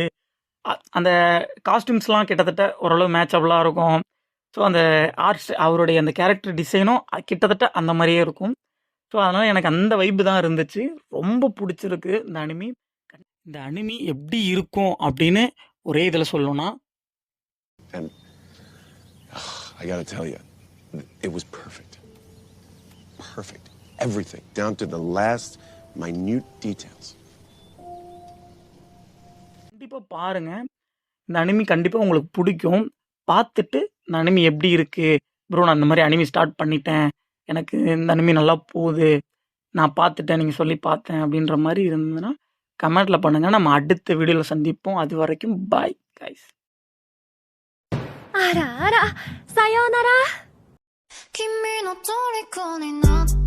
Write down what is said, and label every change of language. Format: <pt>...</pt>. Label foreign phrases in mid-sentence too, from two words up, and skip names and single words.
<ta>அந்த காஸ்டியூம்ஸ்லாம் கிட்டத்தட்ட ஓரளவு மேட்சபிளா இருக்கும். ஸோ, அந்த அவருடைய அந்த</ta> <en>character designum</en> <ta>கிட்டத்தட்ட அந்த மாரியே இருக்கும். ஸோ, அதனால எனக்கு அந்த வைப் தான் இருந்துச்சு. ரொம்ப புடிச்சிருக்கு இந்த அனிமி. இந்த அனிமி எப்படி இருக்கும் அப்படின்னு ஒரே இதுல சொல்லணும்னா,</ta> <en>And I gotta tell you, it was perfect. Perfect. Everything, down to the last minute details.</en> <ta>கண்டிப்பா பாருங்க. இந்த அனிமி கண்டிப்பா உங்களுக்கு புடிக்கும். பார்த்துட்டு இந்த அனிமி எப்படி இருக்கு? ப்ரோ நான் இந்த மாரி அனிமி ஸ்டார்ட் பண்ணிட்டேன். எனக்கு இந்த அனிமி நல்லா போகுது. நான் பார்த்துட்டேன். நீங்க சொல்லி பார்த்தேன் அப்படின்ற மாரி இருந்ததுன்னா, கமெண்ட்ல பண்ணுங்க. நம்ம அடுத்த வீடியோல சந்திப்போம். அதுவரைக்கும்</ta> <en>bye guys.</en> <ja>あらあら、さようなら。君の虜にな</ja>